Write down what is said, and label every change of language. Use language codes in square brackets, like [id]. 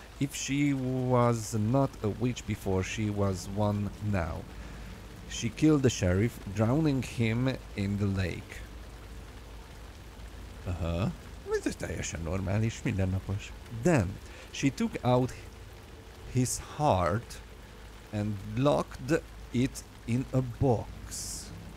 [en] If she was not a witch before, she was one now. She killed the sheriff, drowning him in the lake. [hu] Ez teljesen normális, mindennapos. [en] Then she took out his heart and locked it in a box.